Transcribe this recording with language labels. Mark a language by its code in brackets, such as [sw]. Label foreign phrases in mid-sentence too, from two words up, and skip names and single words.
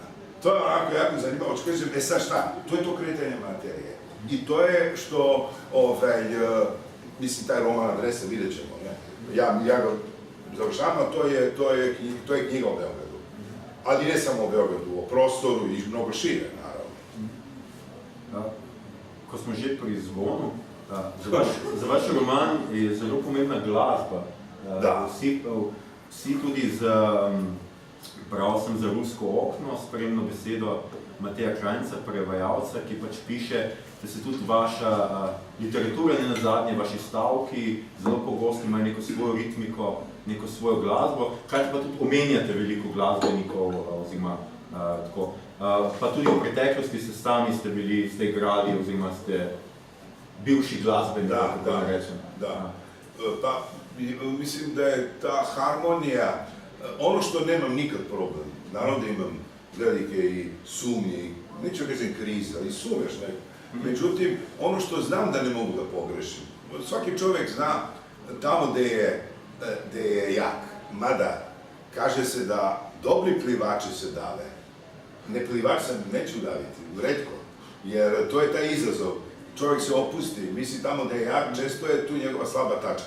[sr] To je onako jako zanimljivo, hoću kažem, sad šta? To je to kretanje materije. I to je što, mislim, taj roman Adresa, vidjet ćemo, ne? Ja ga završavam, a to je knjiga o Beogradu. Ali ne samo o Beogradu, o prostoru i mnogo šire, naravno. [sl] Ko smo že pri zvonu, za vaš roman je zelo pomembna glasba. Vsi tudi bral sem za Rusko okno, spremno besedo Mateja Krajnca, prevajalca, ki pač piše, da se tudi vaša literatura, ne nazadnje, vaši stavki zelo pogosto imajo neko svojo ritmiko, neko svojo glasbo, hkrati pa tudi omenjate veliko glasbenikov, oziroma tako. Pa tudi v preteklosti ste bili, ste igrali, oziroma ste bivši glasbenik, kako da rečem. [sr] Da. Pa, mislim da je ta harmonija, ono što nemam nikad problem, naravno da imam velike i sumnje, neću kažem krize, ali sumnješ. Međutim, ono što znam da ne mogu da pogrešim, svaki čovjek zna tamo gde je jak, mada kaže se da dobri plivači se dave, ne plivač sam neću daviti, retko, jer to je taj izazov, čovjek se opusti, misli tamo gde je jak, često je tu njegova slaba tačka.